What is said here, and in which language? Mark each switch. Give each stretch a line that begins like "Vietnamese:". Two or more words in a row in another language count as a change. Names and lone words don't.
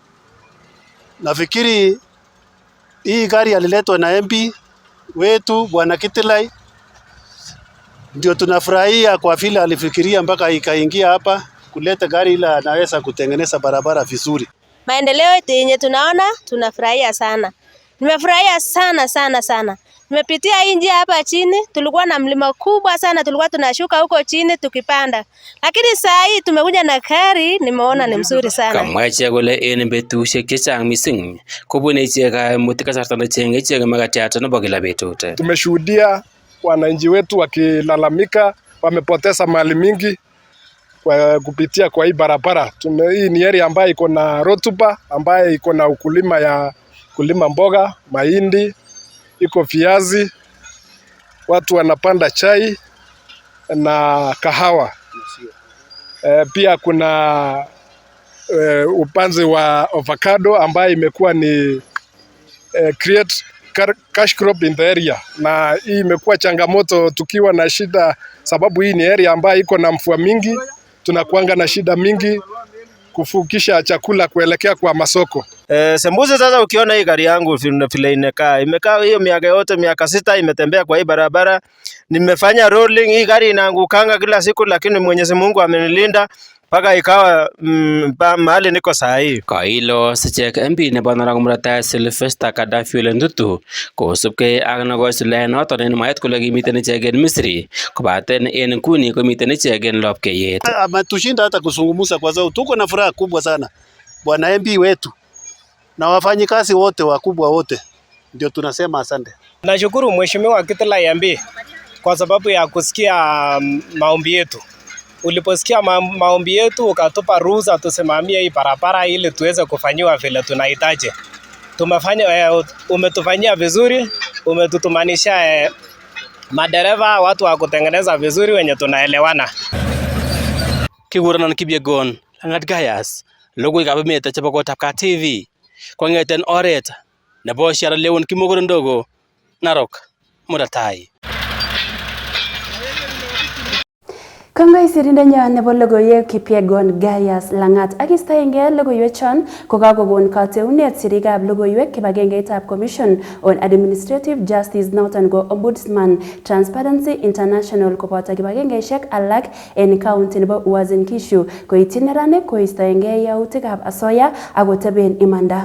Swahili: Nafikiri hii gari aliletwa na MP wetu Bwana Kitilai, ndio tunafurahia kwa vile alifikiria mpaka ikaingia hapa kuleta gari ila anaweza kutengeneza barabara vizuri. Maendeleo yenye tunaona tunafurahia sana. Nimefurahia sana. Nimepitia hii njia hapa chini, tulikuwa na mlima kubwa sana, tulikuwa tunashuka huko chini tukipanda. Lakini saa hii tumekuja na gari, nimeona ni mzuri sana.
Kalenjin: Kamwa ichek kole en betusiek chechang mising kobune ichek kaimutik kasarta nechenge ichek makatiat nebo kila betut.
Swahili: Tumeshuhudia wananchi wetu wakilalamika wamepoteza mali mingi kupitia kwa hii barabara. Hii ni area ambayo iko na rotuba, ambayo iko na ukulima ya kulima mboga, mahindi, iko viazi, watu wanapanda chai na kahawa. Pia kuna upanzi wa avocado ambayo imekuwa ni
English: create cash crop in the area,
Swahili: na hii imekuwa changamoto tukiwa na shida sababu hii ni area ambayo iko na mvua mingi, tunakuanga na shida mingi kufukisha chakula kuelekea kwa masoko. Sembuzi sasa ukiona hii gari yangu vile imekaa hiyo miaka yote, miaka 6 imetembea kwa hii barabara. Nimefanya rolling, hii gari inaangukanga kila siku, lakini Mwenyezi Mungu amenilinda mpaka ikawa mahali niko saa hii.
Kalenjin: Kwa hilo sichek MP nebo Narok Murot Sylvester Gaddafi Ndutu kosubkei ak nekosile noton en mwaet kole kimiten ichek en Misri kobaten en nguni komiten ichek en Lapkeiyet.
Swahili: Ametushinda hata kuzungumza kwa sababu tuko na furaha kubwa sana. Bwana MP wetu na wafanyikazi wote wakubwa wote, ndio tunasema asante. Nashukuru Mheshimiwa Kitilai MP kwa sababu ya kusikia maombi yetu. Uliposikia maombi yetu ukatupa ruhusa tusimamie hii barabara ili tuweze kufanyiwa vile tunahitaji. Umetufanyia vizuri, umetutumanisha madereva, watu wa kutengeneza vizuri wenye tunaelewana.
Kalenjin: Kigurenon Kipyegon, Langat Gayas, logoiwekab emet chebo Kotab TV, kong'eten oret nebo Sierra Leone Kimogoro, Narok Murot. Kongoi sirindenyon nebo logoiwek Kipyegon Gayas Langat ak istoenge logoiwechon kokakokon kateunet sirikab logoiwek kibagengeitab Commission on Administrative Justice noton ko Ombudsman Transparency International koboto kibagengeisiek alak en county nebo Uasin Gishu koityi neranik koistoenge yautikab asoya ak koteben imanda.